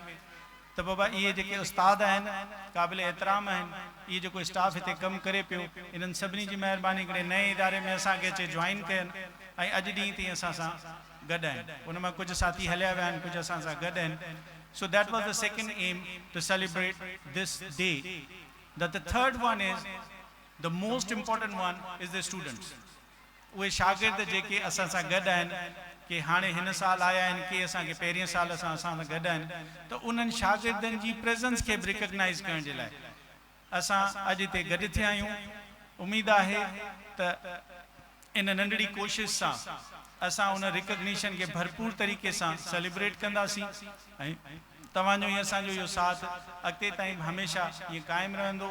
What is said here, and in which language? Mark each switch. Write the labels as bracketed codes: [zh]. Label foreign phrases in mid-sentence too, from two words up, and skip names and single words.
[sd] त त बाबा इहे जेके उस्ताद आहिनि क़ाबिल एतिराम आहिनि, इहे जेको स्टाफ हिते कमु करे पियो, इन्हनि सभिनी जी महिरबानी करे नए इदारे में असांखे अचे जॉइन कयनि ऐं अॼु ॾींहुं ताईं असां सां गॾु आहिनि। उन मां कुझु साथी हलिया विया आहिनि, कुझु असां सां गॾु आहिनि। [en] So that was the second aim, to celebrate this day. That the third one is, the most important one is the students. [sd] उहे शागिर्द जेके असां सां गॾु आहिनि, कि हाणे हिन साल आया आहिनि, कि असांखे पहिरियों साल असां सां गॾु आहिनि, त उन्हनि शागिर्दनि जी प्रेजेंस खे बि रिकग्नाइज़ करण जे लाइ असां अॼु हिते गॾु थिया आहियूं। उमेद आहे त इन नंढड़ी कोशिश सां असां उन रिकग्निशन खे भरपूर तरीक़े सां सेलिब्रेट कंदासीं ऐं तव्हांजो इहो असांजो इहो साथ अॻिते ताईं हमेशह इहो क़ाइमु रहंदो।